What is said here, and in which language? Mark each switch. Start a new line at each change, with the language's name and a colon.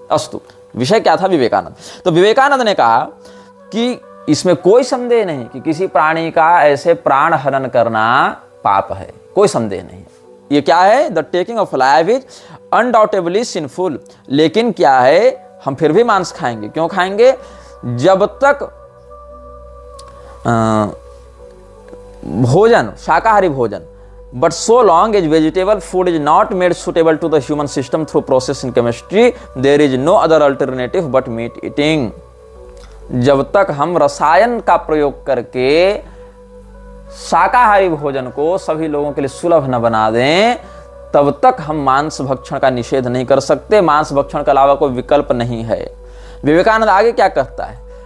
Hindi: अस्तु, विषय क्या था? विवेकानंद। तो विवेकानंद ने कहा कि इसमें कोई संदेह नहीं कि किसी प्राणी का ऐसे प्राण हरण करना पाप है, कोई संदेह नहीं। ये क्या है?
English: The taking of life is undoubtedly sinful.
Hindi: लेकिन क्या है, हम फिर भी मांस खाएंगे। क्यों खाएंगे? जब तक भोजन, शाकाहारी भोजन,
English: but so long as vegetable food is not made suitable to the human system through process in chemistry, there is no other alternative but meat eating.
Hindi: जब तक हम रसायन का प्रयोग करके शाकाहारी भोजन को सभी लोगों के लिए सुलभ न बना दें, तब तक हम मांस भक्षण का निषेध नहीं कर सकते। मांस भक्षण के अलावा कोई विकल्प नहीं है। विवेकानंद आगे क्या कहता है?